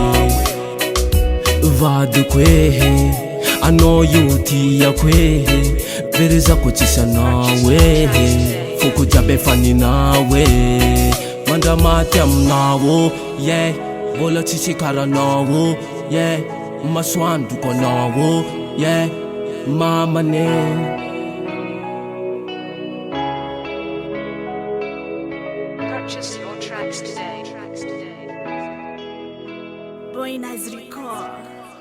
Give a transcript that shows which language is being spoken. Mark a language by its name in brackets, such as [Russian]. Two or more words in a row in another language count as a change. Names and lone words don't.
[Malagasy] vadiko e anao io tiako e verizako tsisy anao e foko jiaby efa ninao e mandamaty aminao o ye mbola tsisy karanao o ye masoandroko anao o ye mamane [English] Purchase your tracks today. Boy Nice Record.